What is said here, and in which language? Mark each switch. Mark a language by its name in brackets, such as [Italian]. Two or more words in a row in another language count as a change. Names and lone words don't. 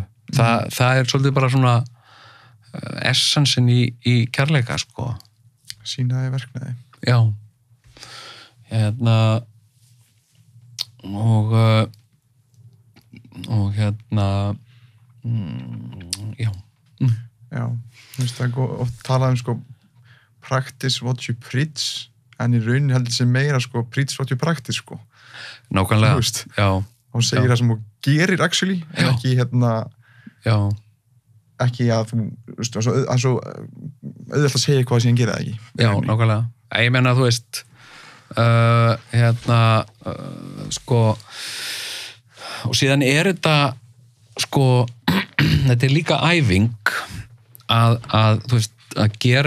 [Icelandic] Það svolítið bara svona essensin í kærleika, sko. Sýnaði verknaði. Já. Já. Já, þú veist það oft talað sko [English] practice what you preach [Icelandic] en í rauninni heldur sem meira sko [English] preach what you practice [Icelandic] sko. Nákvæmlega, já. Hún segir það sem þú gerir actually en ekki já. Ekki að þú veist, það er svo auðvitað að segja eitthvað sem ég gera það ekki. Já, nákvæmlega. Ég meina þú veist sko og síðan þetta sko þetta líka æfing að þú veist að gera